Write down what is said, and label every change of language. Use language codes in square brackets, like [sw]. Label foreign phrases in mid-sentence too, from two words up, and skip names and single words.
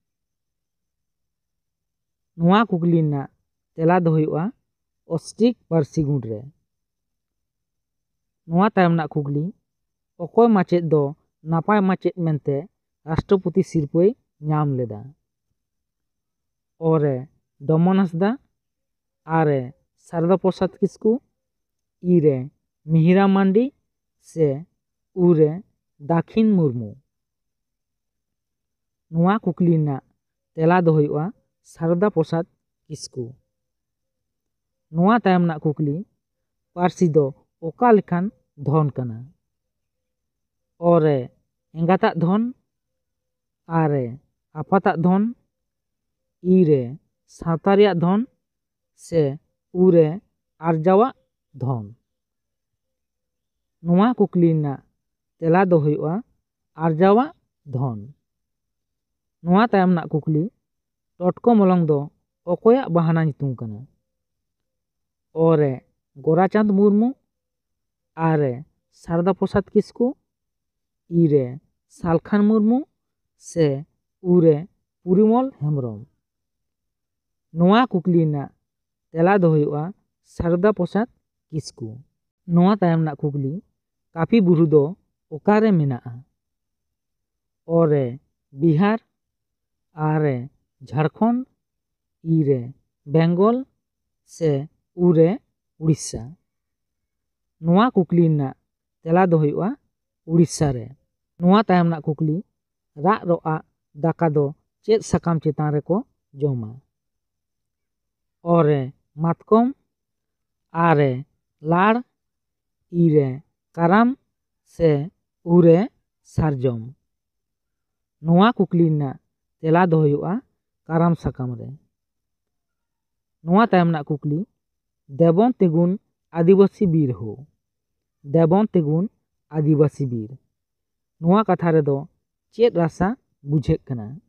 [sat] नोआ कुकली ना तेला दो हुयुआ ऑस्ट्रिक पार्सी गुट रे। नोआ तायम ना कुकली अकय माचेद दो नापाय माचेद मेनते राष्ट्रपति सिरपय नाम लेदा। अ रे डमन हांसदा, आ रे शारदा प्रसाद किस्कू, ई रे मिहिरा मांडी से उ रे दाखिन मुर्मू। नोआ कुकली ना तेला दो हुयुआ शारदा प्रसाद किस्कू। नोआ तायम ना कुकली पार्सी दो ओका लेखान धन काना। अ रे एंगाता धन, आ रे आपाता धन, ई रे सावता रेया धन से उ रे आरजावा धन। नोआ कुकली ना तेला दो हुयुआ आरजावा धन। नोआ तायम ना कुकली टटको मलंग दो अकया बाहाना नितुम काना। अ रे गोराचांद मुर्मू, आ रे ᱥᱟᱨᱫᱟ ᱯᱨᱚᱥᱟᱫ ᱠᱤᱥᱠᱩ, ᱤ ᱨᱮ ᱥᱟᱞᱠᱷᱟᱱ ᱢᱩᱨᱢᱩ ᱥᱮ ᱩ ᱨᱮ ᱯᱚᱨᱤᱢᱚᱞ ᱦᱮᱢᱵᱨᱚᱢ? ᱱᱚᱣᱟ ᱠᱩᱠᱞᱤ ᱨᱮᱱᱟᱜ ᱛᱮᱞᱟ ᱫᱚ ᱦᱩᱭᱩᱜᱼᱟ ᱥᱟᱨᱫᱟ ᱯᱨᱚᱥᱟᱫ ᱠᱤᱥᱠᱩ। ᱱᱚᱣᱟ ᱛᱟᱭᱚᱢ ᱨᱮᱱᱟᱜ ᱠᱩᱠᱞᱤ, ᱠᱟᱹᱯᱤ ᱵᱩᱨᱩ ᱫᱚ ᱚᱠᱟᱨᱮ ᱢᱮᱱᱟᱜᱼᱟ? ᱚ ᱨᱮ ᱵᱤᱦᱟᱨ, ᱟ ᱨᱮ ᱡᱷᱟᱲᱠᱷᱚᱸᱰ, ই রে বেঙ্গল সে উ রে উড়িষ্যা? ᱱᱚᱣᱟ ᱠᱩᱠᱞᱤ ᱨᱮᱱᱟᱜ ᱛᱮᱞᱟ ᱫᱚ ᱦᱩᱭᱩᱜᱼᱟ ᱩᱲᱤᱥᱥᱟ ᱨᱮ। ᱱᱚᱣᱟ ᱛᱟᱭᱚᱢ ᱨᱮᱱᱟᱜ ᱠᱩᱠᱞᱤ, ᱨᱟᱜ ᱨᱚᱜᱼᱟᱜ ᱫᱟᱠᱟ ᱫᱚ ᱪᱮᱫ ᱥᱟᱠᱟᱢ ᱪᱮᱛᱟᱱ ᱨᱮᱠᱚ ᱡᱚᱢᱟ? ᱚ ᱨᱮ ᱢᱟᱛᱠᱚᱢ, ᱟ ᱨᱮ ᱞᱟᱲ, ই রে কারাম সে উ রে সারজম? ᱱᱚᱣᱟ ᱠᱩᱠᱞᱤ ᱨᱮᱱᱟᱜ ᱛᱮᱞᱟ ᱫᱚ ᱦᱩᱭᱩᱜᱼᱟ ᱠᱟᱨᱟᱢ ᱥᱟᱠᱟᱢ ᱨᱮ। ᱱᱚᱣᱟ ᱛᱟᱭᱚᱢ ᱨᱮᱱᱟᱜ ᱠᱩᱠᱞᱤ, ᱫᱮᱵᱚᱱ ᱛᱤᱸᱜᱩᱱ ᱟᱹᱫᱤᱵᱟᱹᱥᱤ ᱵᱤᱨ ᱦᱳ? ᱫᱮᱵᱚᱱ ᱛᱤᱸᱜᱩᱱ ᱟᱹᱫᱤᱵᱟᱹᱥᱤ ᱵᱤᱨ, ᱱᱚᱣᱟ ᱠᱟᱛᱷᱟ ᱨᱮᱫᱚ ᱪᱮᱫ ᱨᱟᱥᱟ ᱵᱩᱡᱷᱟᱹᱜ ᱠᱟᱱᱟ?